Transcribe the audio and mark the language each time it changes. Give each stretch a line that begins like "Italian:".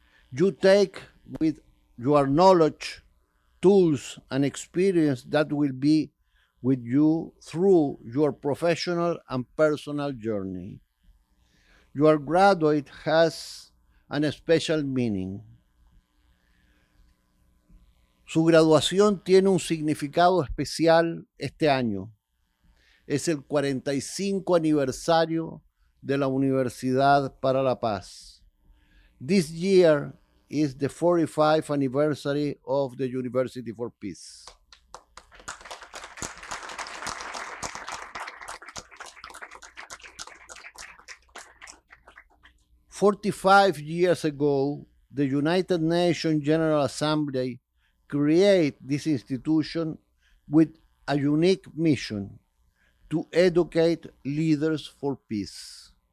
English: You take with your knowledge, tools, and experience that will be with you through your professional and personal journey. Your graduate has an special meaning.
Spanish: Su graduación tiene un significado especial este año. Es el 45 aniversario de la Universidad para la Paz.
English: This year is the 45th anniversary of the University for Peace. "45 years ago, the United Nations General Assembly created this institution with a unique mission to educate leaders for peace.